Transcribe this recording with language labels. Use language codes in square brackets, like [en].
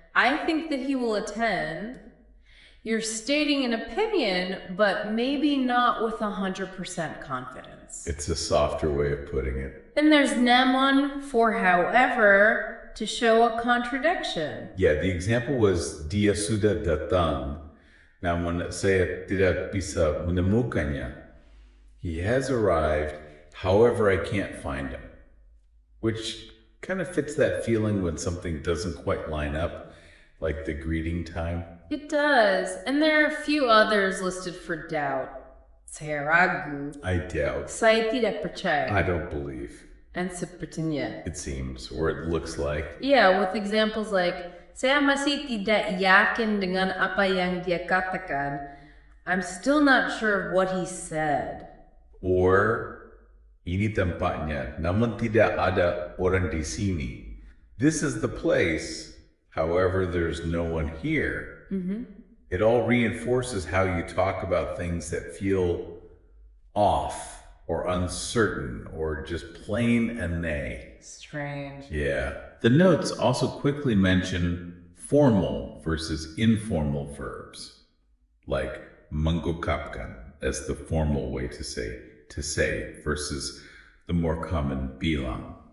[en] I think that he will attend. You're stating an opinion, but maybe not with 100% confidence. It's a softer way of putting it. Then there's namun for however to show a contradiction. Yeah, the example was [id] dia sudah datang. Namun saya tidak bisa menemukannya. [en] He has arrived, however I can't find him. Which Kind of fits that feeling when something doesn't quite line up, like the greeting time. It does. And there are a few others listed for doubt. [id] Saya ragu. [en] I doubt. [id] Saya tidak percaya. [en] I don't believe. And sepertinya. It seems, or it looks like. Yeah, with examples like, [id] saya masih tidak yakin dengan apa yang dia katakan. [en] I'm still not sure of what he said. [id] Or, ini tempatnya, namun tidak ada orang di sini. [en] This is the place, however, there's no one here. It all reinforces how you talk about things that feel off or uncertain or just plain a nay. Strange. Yeah. The notes also quickly mention formal versus informal verbs, like mengungkapkan as the formal way to say versus the more common bilang.